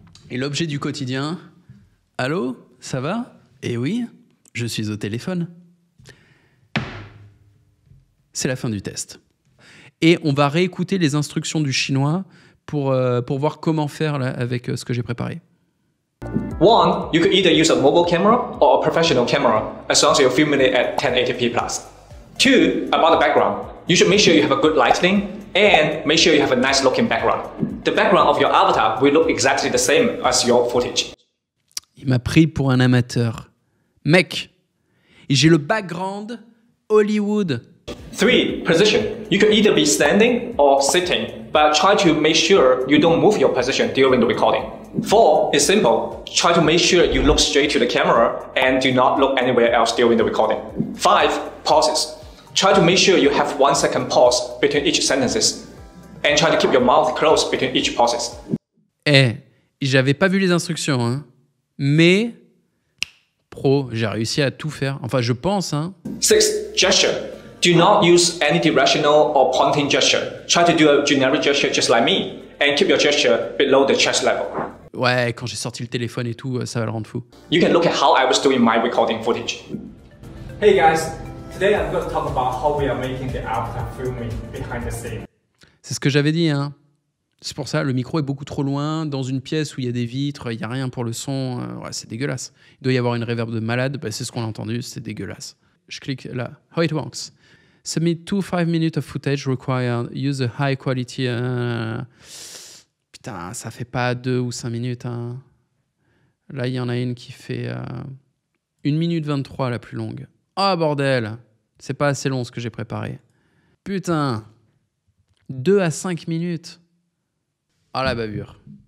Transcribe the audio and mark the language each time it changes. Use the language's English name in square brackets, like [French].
[French] Et l'objet du quotidien. Allô? Ça va? Eh oui, je suis au téléphone. C'est la fin du test. Et on va réécouter les instructions du chinois pour voir comment faire là, avec ce que j'ai préparé. [English] One, you could either use a mobile camera or a professional camera as long as you're filming it at 1080p+. Two, about the background. You should make sure you have a good lighting and make sure you have a nice looking background. The background of your avatar will look exactly the same as your footage. [French] Il m'a pris pour un amateur. Mec, j'ai le background Hollywood. [English] 3. Position. You can either be standing or sitting, but try to make sure you don't move your position during the recording. 4 is simple. Try to make sure you look straight to the camera and do not look anywhere else during the recording. 5. Pauses. Try to make sure you have 1 second pause between each sentences and try to keep your mouth closed between each pauses. [French] J'avais pas vu les instructions, hein. Mais pro, j'ai réussi à tout faire. Enfin, je pense, hein. [English] 6. Gesture. Do not use any directional or pointing gesture. Try to do a generic gesture just like me and keep your gesture below the chest level. [French] Ouais, quand j'ai sorti le téléphone et tout, ça va le rendre fou. [English] You can look at how I was doing my recording footage. Hey guys, today I'm going to talk about how we are making the avatar filming behind the scene. [French] C'est ce que j'avais dit, hein. C'est pour ça, le micro est beaucoup trop loin, dans une pièce où il y a des vitres, il n'y a rien pour le son. Ouais, c'est dégueulasse. Il doit y avoir une reverb de malade, bah, c'est ce qu'on a entendu, c'est dégueulasse. Je clique là. [English] How it works. Submit 5 minutes of footage required. Use a high quality. [French] Putain, ça fait pas 2 ou 5 minutes. Hein. Là, il y en a une qui fait 1 minute 23, la plus longue. Ah, bordel! C'est pas assez long ce que j'ai préparé. Putain! 2 à 5 minutes. Ah, la bavure.